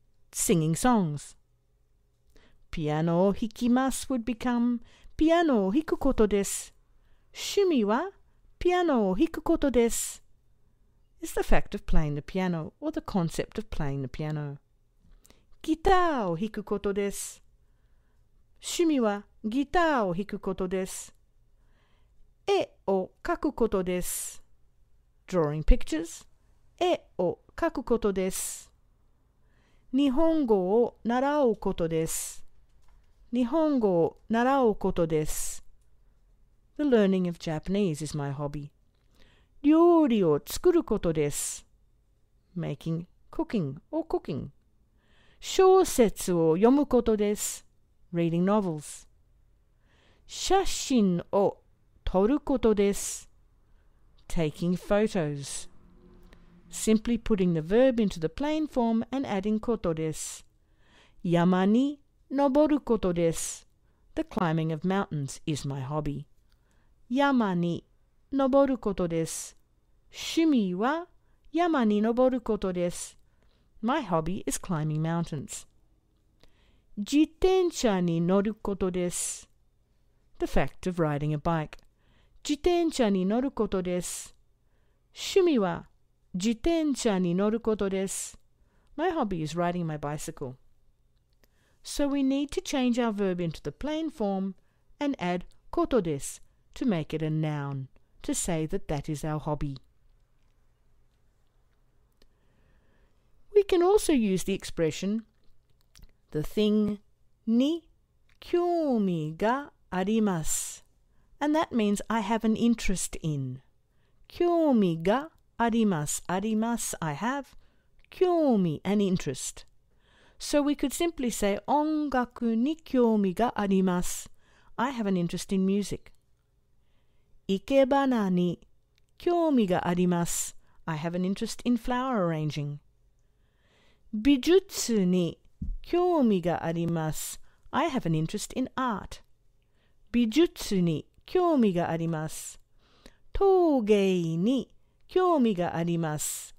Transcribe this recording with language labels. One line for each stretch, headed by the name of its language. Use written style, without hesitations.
English: Singing songs.
Japanese: Piano o hikimasu
English: would become
Japanese: piano o hiku koto desu. Shumi wa piano o hiku koto desu.
English: is the fact of playing the piano or the concept of playing the piano.
Japanese: ギターを弾くことです。趣味はギターを弾くことです。絵を描くことです。
English: Drawing pictures.
Japanese: 絵を描くことです。日本語を習うことです。日本語を習うことです。
English: The learning of Japanese is my hobby.
Japanese: 料理を作ることです。
English: Making, cooking or cooking.
Japanese: 小説を読むことです。
English: Reading novels.
Japanese: 写真を撮ることです。
English: Taking photos. Simply putting the verb into the plain form and adding ことです。
Japanese: 山に登ることです。
English: The climbing of mountains is my hobby.
Japanese: 山に登ることです。趣味は山に登ることです。
English: My hobby is climbing mountains.
Japanese: 自転車に乗ることです。
English: The fact of riding a bike.
Japanese: 自転車に乗ることです。趣味は自転車に乗ることです。
English: My hobby is riding my bicycle. So we need to change our verb into the plain form and add ことです to make it a noun, to say that that is our hobby. We can also use the expression the thing
Japanese: に興味があります
English: and that means I have an interest in.
Japanese: 興味があります
English: I have 興味 an interest. So we could simply say
Japanese: 音楽に興味があります
English: I have an interest in music.
Japanese: 生け花に興味があります
English: I have an interest in flower arranging.
Japanese: 美術に興味があります
English: I have an interest in art.
Japanese: 美術に興味があります。陶芸に興味があります。